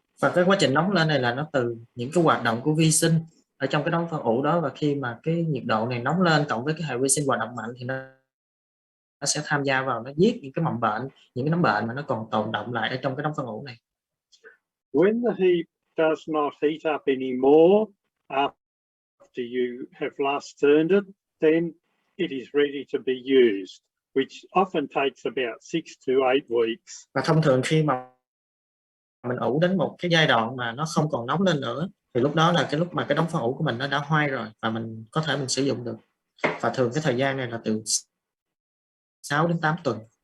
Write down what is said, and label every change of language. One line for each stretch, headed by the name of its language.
Vietnamese: Và cái quá trình nóng lên này là nó từ những cái hoạt động của vi sinh ở trong cái đống phân ủ đó, và khi mà cái nhiệt độ này nóng lên cộng với cái hệ vi sinh hoạt động mạnh thì nó sẽ tham gia vào, nó giết những cái mầm bệnh, những cái nấm bệnh mà nó còn tồn động lại ở trong cái đống phân ủ này.
English: When the heap does not heat up anymore after you have last turned it, then it is ready to be used, which often takes about 6 to 8 weeks.
Vietnamese: Và thông thường khi mà mình ủ đến một cái giai đoạn mà nó không còn nóng lên nữa thì lúc đó là cái lúc mà cái đống phân ủ của mình nó đã hoai rồi và mình có thể mình sử dụng được. Và thường cái thời gian này là từ 6 đến 8 tuần.